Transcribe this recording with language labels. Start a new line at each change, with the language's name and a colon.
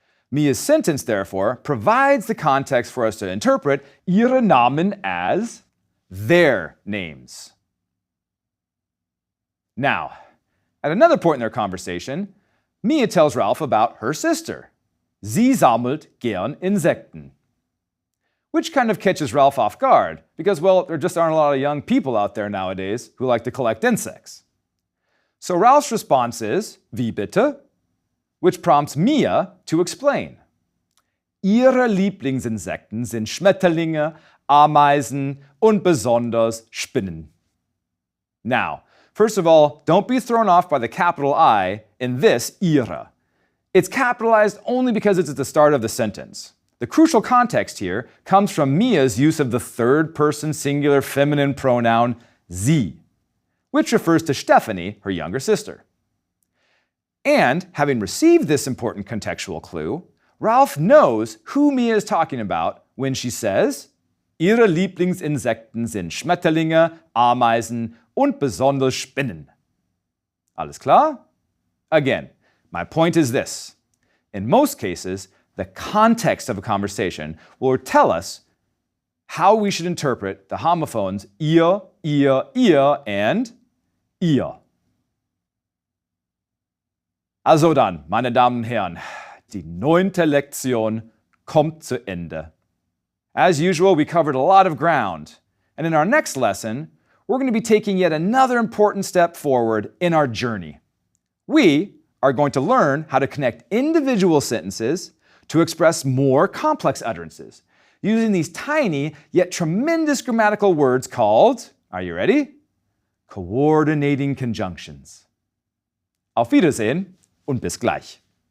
English: Mia's sentence, therefore, provides the context for us to interpret ihre Namen as their names. Now, at another point in their conversation, Mia tells Ralph about her sister.
German: Sie sammelt gern Insekten.
English: Which kind of catches Ralph off guard, because, well, there just aren't a lot of young people out there nowadays who like to collect insects. So Ralph's response is,
German: wie bitte?
English: Which prompts Mia to explain.
German: Ihre Lieblingsinsekten sind Schmetterlinge, Ameisen und besonders Spinnen.
English: Now, first of all, don't be thrown off by the capital I in this ihre. It's capitalized only because it's at the start of the sentence. The crucial context here comes from Mia's use of the third person singular feminine pronoun sie, which refers to Stephanie, her younger sister. And having received this important contextual clue, Ralph knows who Mia is talking about when she says,
German: ihre Lieblingsinsekten sind Schmetterlinge, Ameisen und besonders Spinnen. Alles klar?
English: Again, my point is this. In most cases, the context of a conversation will tell us how we should interpret the homophones ihr, and ihr.
German: Also dann, meine Damen und Herren, die 9. Lektion kommt zu Ende.
English: As usual, we covered a lot of ground. And in our next lesson, we're going to be taking yet another important step forward in our journey. We are going to learn how to connect individual sentences to express more complex utterances, using these tiny yet tremendous grammatical words called, are you ready? Coordinating conjunctions.
German: Auf Wiedersehen und bis gleich.